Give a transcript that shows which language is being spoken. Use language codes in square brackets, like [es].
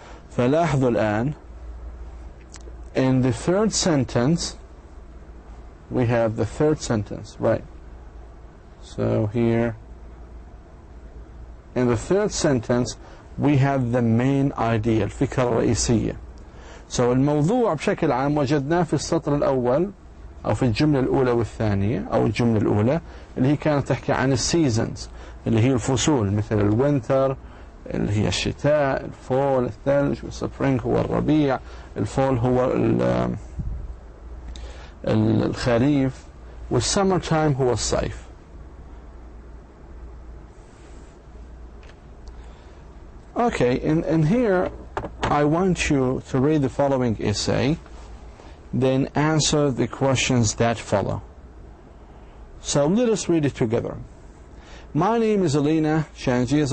[ar] فلاحظوا الآن, [en] in the third sentence, we have the third sentence, right? So here, in the third sentence, we have the main idea, [ar] الفكرة الرئيسية. So الموضوع بشكل عام وجدناه في السطر الأول أو في الجملة الأولى والثانية أو الجملة الأولى اللي هي كانت تحكي عن السيزنز اللي هي الفصول مثل الوينتر اللي هي الشتاء، الفول الثلج، والسبرينج هو الربيع، الفول هو الخريف، والسمر تايم هو الصيف. [en] Okay, and here I want you to read the following essay, then answer the questions that follow. So let us read it together. My name is Elena Shangiz.